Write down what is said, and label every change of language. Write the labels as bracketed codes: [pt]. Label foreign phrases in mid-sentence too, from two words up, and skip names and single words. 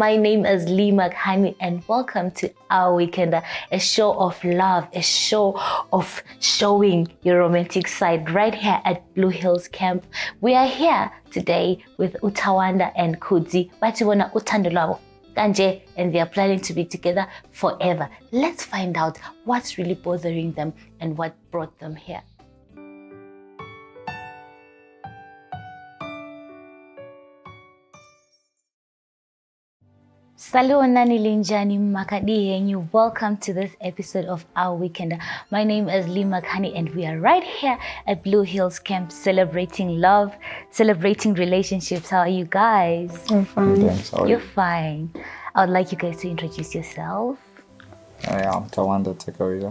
[en] My name is Lee Makhani and welcome to Our Weekender, a show of love, a show of showing your romantic side right here at Blue Hills Camp. We are here today with Utawanda and Kudzi, [nd] Batibona Uthando lwabo kanje, [en] and they are planning to be together forever. Let's find out what's really bothering them and what brought them here. [nd] Salonani linjani makadihenyu. [en] Welcome to this episode of Our Weekender. My name is Lee Makhani and we are right here at Blue Hills Camp celebrating love, celebrating relationships. How are you guys? I'm fine. Thanks. How are You're you? fine. I would like you guys to introduce yourself. I'm Tawanda Tekawida.